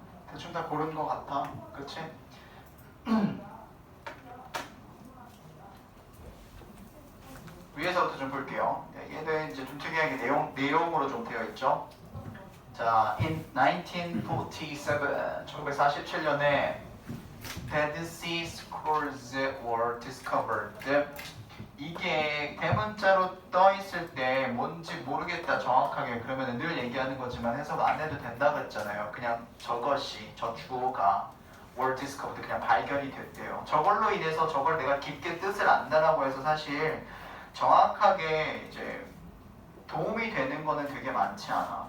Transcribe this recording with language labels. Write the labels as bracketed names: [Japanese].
[Korean] 대충 다 고른 것 같아. 그치? 위에서부터 좀 볼게요. 얘는 이제 좀 특이하게 내용으로 좀 되어 있죠. [English] 자, in 1947, 1947년에 Dead Sea Scrolls were discovered. [Korean] 이게 대문자로 떠 있을 때 뭔지 모르겠다 정확하게 그러면 늘 얘기하는 거지만 해석 안 해도 된다 그랬잖아요. 그냥 저것이 저 주어가 [English] were discovered [Korean] 그냥 발견이 됐대요. 저걸로 인해서 저걸 내가 깊게 뜻을 안다라고 해서 사실 정확하게 이제 도움이 되는 거는 되게 많지 않아.